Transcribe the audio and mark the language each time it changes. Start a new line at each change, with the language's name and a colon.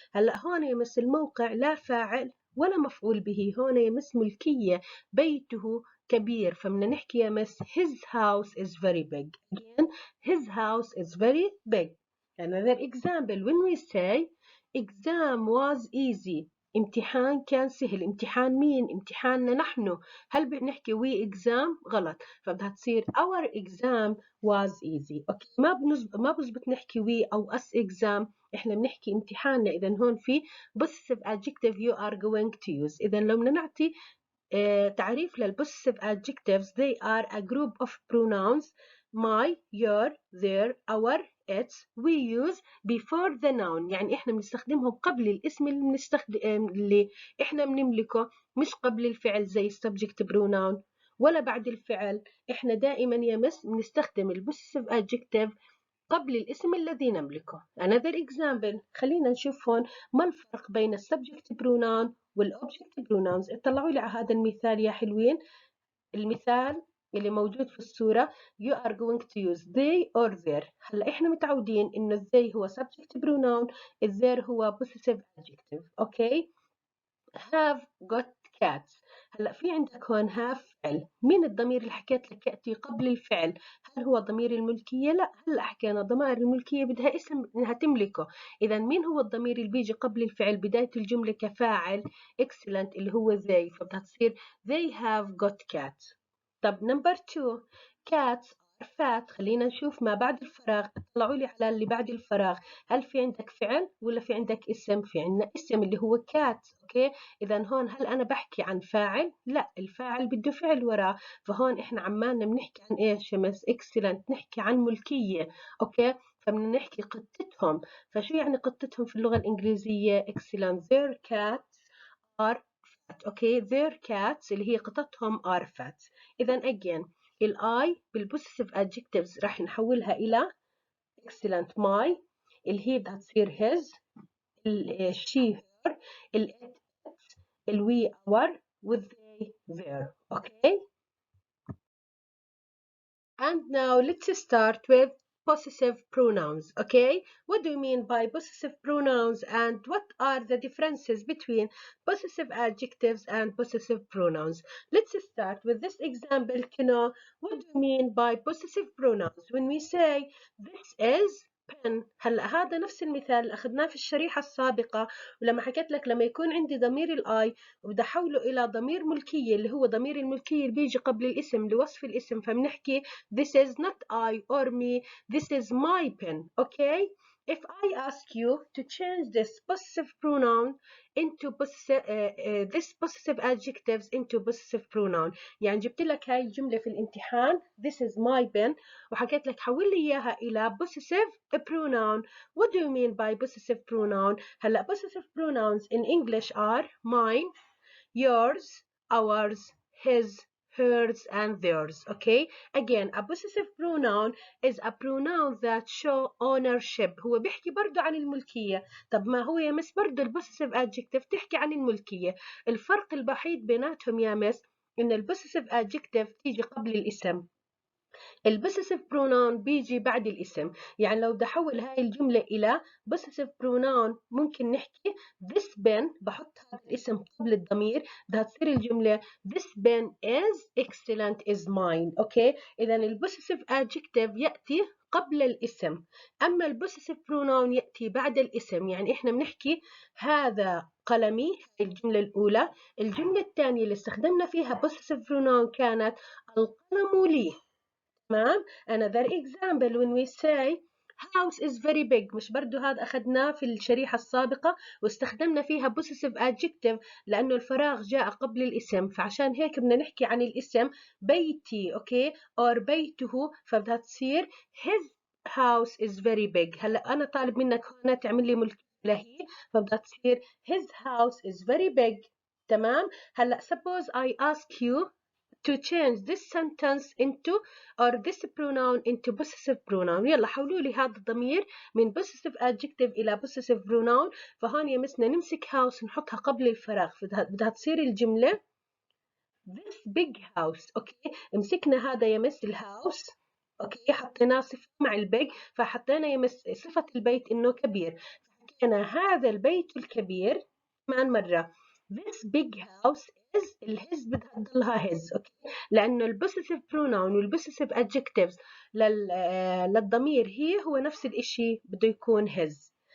Arabic: هلأ هون يمس الموقع لا فاعل ولا مفعول به، هون يمس ملكية، بيته كبير، فبدنا نحكي يمس
English: his house is very big. again his house is very big. another example, when we say exam was easy،
Arabic: امتحان كان سهل. امتحان مين؟ امتحاننا نحن. هل بنحكي
English: we exam؟
Arabic: غلط، فبدها تصير
English: our exam was easy.
Arabic: اوكي. ما بزبط نحكي we او us exam، احنا بنحكي امتحاننا. اذا هون في
English: possessive adjective you are going to use.
Arabic: اذا لو بدنا نعطي تعريف
English: للpossessive adjectives، they are a group of pronouns my your their our its we use before the noun.
Arabic: يعني احنا بنستخدمهم قبل الاسم اللي احنا بنملكه، مش قبل الفعل زي subject pronoun، ولا بعد الفعل. احنا دائما يمس بنستخدم الpossessive adjective قبل الاسم الذي نملكه. another example، خلينا نشوف هون ما الفرق بين subject pronoun والobject pronouns. اطلعوا لي على هذا المثال يا حلوين.
English: المثال اللي موجود في الصورة you are going to use they or their.
Arabic: هلا احنا متعودين انه they هو subject pronoun، their هو possessive adjective. اوكي.
English: have got cats،
Arabic: هلا في عندك هون هاف فعل، مين الضمير اللي حكيت لك يأتي قبل الفعل؟ هل هو ضمير الملكية؟ لا، هلا حكينا ضمائر الملكية بدها اسم انها تملكه، اذا مين هو الضمير اللي بيجي قبل الفعل بداية الجملة كفاعل؟ excellent اللي هو they، فبدها تصير
English: they have got cats. طب number 2 cats are fat.
Arabic: خلينا نشوف ما بعد الفراغ، طلعوا لي على اللي بعد الفراغ، هل في عندك فعل ولا في عندك اسم؟ في عندنا اسم اللي هو cat. اوكي، اذا هون هل انا بحكي عن فاعل؟ لا، الفاعل بده فعل وراه، فهون احنا عمالنا بنحكي عن ايش يا مس؟ excellent، نحكي عن ملكية. اوكي، فبدنا نحكي قطتهم. فشو يعني قطتهم في اللغة الإنجليزية؟ excellent
English: their cats are fat. Okay their cats
Arabic: اللي هي قطتهم
English: are fat.
Arabic: اذا again الاي بالبوسيسيف adjectives راح نحولها الى
English: excellent my، اللي هي بدها تصير his، she her، it we our، with they their. okay. And now let's start with possessive pronouns. Okay, what do you mean by possessive pronouns and what are the differences between possessive adjectives and possessive pronouns? Let's start with this example to know what do you mean by possessive pronouns. When we say this is pen،
Arabic: هلا هذا نفس المثال اللي اخذناه في الشريحة السابقة، ولما حكيت لك لما يكون عندي ضمير الاي وبدي احوله الى ضمير ملكية اللي هو ضمير الملكية اللي بيجي قبل الاسم لوصف الاسم، فبنحكي
English: this is not I or me, this is my pen. Okay, if I ask you to change this possessive pronoun into this possessive adjectives into possessive pronoun،
Arabic: يعني جبت لك هاي الجملة في الامتحان
English: this is my pen
Arabic: وحكيت لك حول لي إياها إلى
English: possessive pronoun. What do you mean by possessive pronoun؟
Arabic: هلا
English: possessive pronouns in English are mine, yours, ours, his, hers, and theirs. Okay, again a possessive pronoun is a pronoun that show ownership.
Arabic: هو بيحكي برضه عن الملكية. طب ما هو يا مس برضه البوسيسيف adjective تحكي عن الملكية. الفرق الوحيد بيناتهم يا مس إن البوسيسيف adjective تيجي قبل الاسم، البوسيسيف برونون بيجي بعد الاسم. يعني لو بدي احول هاي الجملة إلى بوسيسيف برونون ممكن نحكي this pen، بحط هذا الاسم قبل الضمير، بدها تصير الجملة
English: this pen is excellent is mine.
Arabic: اوكي، إذا البوسيسيف adjective يأتي قبل الاسم، أما البوسيسيف برونون يأتي بعد الاسم. يعني إحنا بنحكي هذا قلمي، هاي الجملة الأولى. الجملة الثانية اللي استخدمنا فيها بوسيسيف برونون كانت القلم لي. تمام.
English: another example when we say house is very big،
Arabic: مش برضو هذا أخذناه في الشريحة السابقة واستخدمنا فيها possessive adjective لأنه الفراغ جاء قبل الاسم، فعشان هيك بدنا نحكي عن الاسم بيتي.
English: okay or بيته،
Arabic: فبدها تصير
English: his house is very big.
Arabic: هلا أنا طالب منك هنا تعمل لي ملكية لهي، فبدها تصير
English: his house is very big.
Arabic: تمام. هلا
English: suppose I ask you to change this sentence into or this pronoun into possessive pronoun.
Arabic: يلا حولوا لي هذا الضمير من possessive adjective إلى possessive pronoun. فهون يمسنا نمسك house نحطها قبل الفراغ، بدها تصير الجملة
English: this big house.
Arabic: أوكي، مسكنا هذا يمس الهاوس، أوكي، حطيناه صفة مع البيج، فحطينا يمس صفة البيت إنه كبير، فحكينا هذا البيت الكبير. كمان مرة
English: this big house is،
Arabic: الهز بدها تضلها his. أوكي، لأنه البوسيسيف pronoun والبوسيسيف adjectives للضمير هو نفس الإشي بده يكون his.